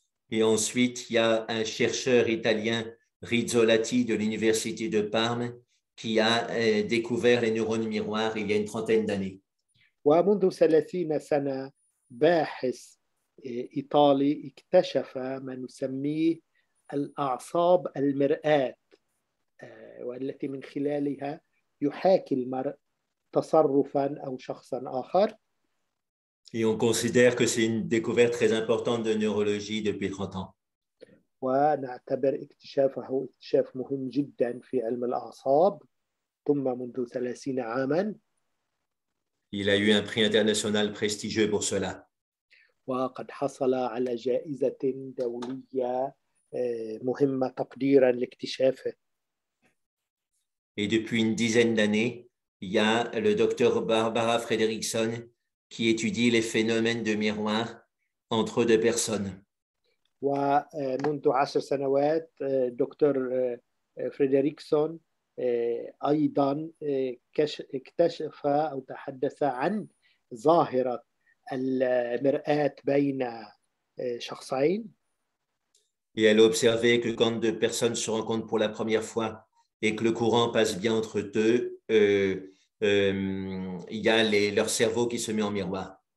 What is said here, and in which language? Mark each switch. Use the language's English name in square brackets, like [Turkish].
[French] Et ensuite, il y a un chercheur italien, Rizzolatti, de l'Université de Parme, qui a découvert les neurones miroirs il y a une trentaine d'années. [Arabic] ومنذ 30 سنة باحث إيطالي اكتشف ما نسميه الأعصاب المرآة، والتي من خلالها يحاكي المرء تصرفا أو شخصا آخر. [French] Et on considère que c'est une découverte très importante de neurologie depuis 30 ans. [Arabic] ونعتبر اكتشافه اكتشاف مهم جدا في علم الأعصاب ثم منذ 30 عاما. [French] Il a eu un prix international prestigieux pour cela. [Arabic] وقد حصل على جائزة دولية مهمة تقديرا لاكتشافه. [French] Et depuis une dizaine d'années, il y a le docteur Barbara Fredrickson qui étudie les phénomènes de miroir entre deux personnes. [Arabic] ومنذ 10 سنوات دكتور فريدريكسون أيضا اكتشف أو تحدث عن ظاهرة المرآة بين شخصين. [French] Et elle a observé que quand deux personnes se rencontrent pour la première fois et que le courant passe bien entre eux, il y a leur cerveau qui se met en miroir.